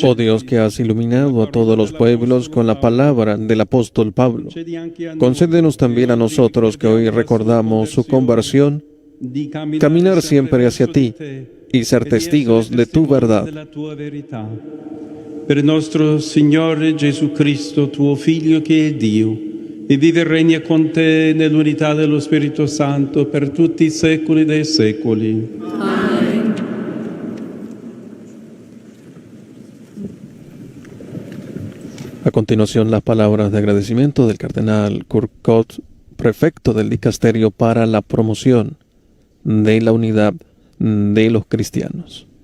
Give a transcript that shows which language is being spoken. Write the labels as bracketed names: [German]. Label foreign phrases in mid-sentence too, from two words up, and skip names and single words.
[Spanish] Oh Dios, que has iluminado a todos los pueblos con la palabra del apóstol Pablo, concédenos también a nosotros que hoy recordamos su conversión, caminar siempre hacia ti y ser testigos de tu verdad. [Italian] Per il nostro Signore Gesù Cristo, tuo Figlio che è Dio, e vive e regna con te nell'unità dello Spirito Santo per tutti i secoli dei secoli. [Spanish] A continuación, las palabras de agradecimiento del cardenal Kurkot, prefecto del Dicasterio para la Promoción de la Unidad de los Cristianos.